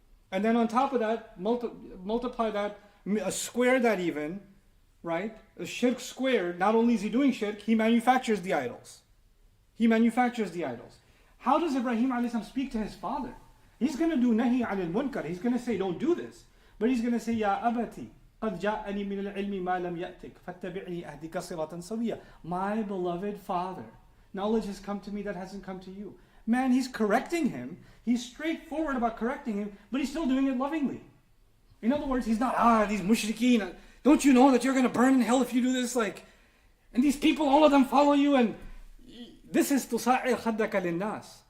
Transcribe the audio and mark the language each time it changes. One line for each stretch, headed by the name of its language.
English: And then on top of that, multiply that, square that even, right? A shirk squared, not only is he doing shirk, he manufactures the idols. How does Ibrahim a.s. speak to his father? He's going to do nahi anil munkar. He's going to say, don't do this. But he's going to say, Ya abati,
Arabic: قَدْ جَاءَنِي مِنَ الْعِلْمِ مَا لَمْ يَأْتِكَ فَاتَّبِعْنِي أَهْدِكَ صِرَاطًا سَوِيًّا.
English: My beloved father, knowledge has come to me that hasn't come to you. Man, he's correcting him. He's straightforward about correcting him, but he's still doing it lovingly. In other words, he's not, these mushrikeen, don't you know that you're going to burn in hell if you do this? And these people, all of them follow you, and this is
Arabic: تُصَعِّرْ خَدَّكَ لِلنَّاسِ.